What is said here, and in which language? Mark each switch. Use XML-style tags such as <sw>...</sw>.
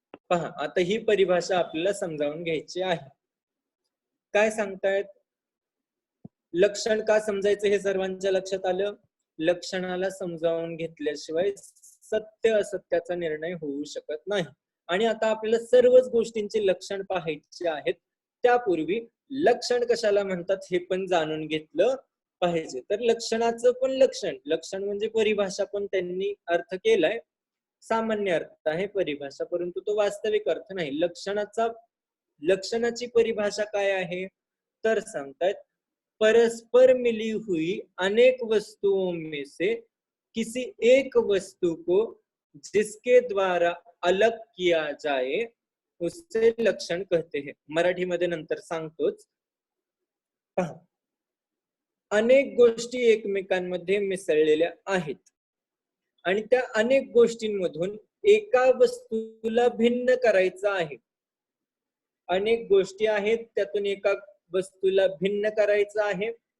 <mr>पहा, आता ही परिभाषा आपल्याला समजावून घ्यायची आहे। काय सांगतायत, लक्षण का समजायचं हे सर्वांच्या लक्षात आलं। लक्षणाला समजावून घेतल्याशिवाय सत्य असत्याचा निर्णय होऊ शकत नाही। आणि आता आपल्याला सर्वच गोष्टींचे लक्षण पाहायचे आहेत, त्यापूर्वी लक्षण कशाला म्हणतात हे पण जाणून घेतलं पाहिजे। तर लक्षणाचं पण लक्षण, लक्षण म्हणजे परिभाषा पण त्यांनी अर्थ केलाय, सामान्य अर्थ आहे परिभाषा, परंतु तो वास्तविक अर्थ नाही। लक्षणाची परिभाषा काय आहे तर सांगतायत,</mr> <hi>परस्पर मिली हुई अनेक वस्तुओं में से किसी एक वस्तु को जिसके द्वारा अलग किया जाए उसे लक्षण कहते हैं।</hi> <mr>मराठी मध्ये नंतर सांगतोच। पहा, अनेक गोष्टी एकमेकांमध्ये मिसळलेल्या आहेत आणि त्या अनेक गोष्टींमधून एका वस्तूला भिन्न करायचं आहे। अनेक गोष्टी आहेत, त्यातून एका वस्तूला भिन्न करायचं आहे।</mr>